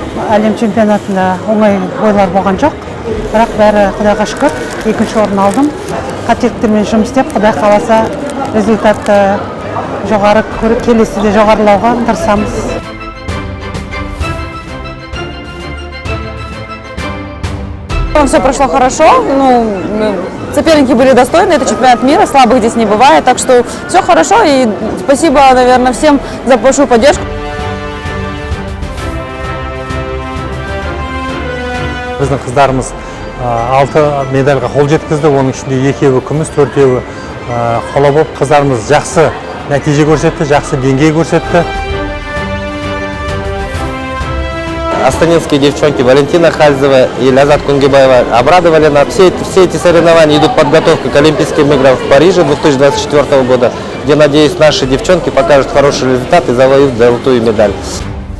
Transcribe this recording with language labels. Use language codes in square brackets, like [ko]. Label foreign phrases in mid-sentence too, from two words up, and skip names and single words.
[kk] әлем чемпионатында оңай ойлар болған жоқ. Бірақ бәрі Құдайға шүкір, екінші орын алдым. Қателіктермен жұмыс істеп, Құдай қаласа результатты жоғары келесіде жоғарылауға тырысамыз. [ru] Все прошло хорошо, соперники были достойны, это чемпионат мира, слабых здесь не бывает, так что все хорошо и спасибо, наверное, всем за большую поддержку. [kk] Біздің қыздарымыз 6 медальға қол жеткізді, оның ішінде 2-еуі күміс, 4-еуі қола болып, қыздарымыз жақсы нәтиже көрсетті, жақсы деңгей көрсетті. [ru] Астанинские девчонки Валентина Хальзева и Лязат Кунгибаева обрадовали нас. Все эти соревнования идут подготовка к Олимпийским играм в Париже 2024 года, где, надеюсь, наши девчонки покажут хороший результат и завоюют золотую медаль.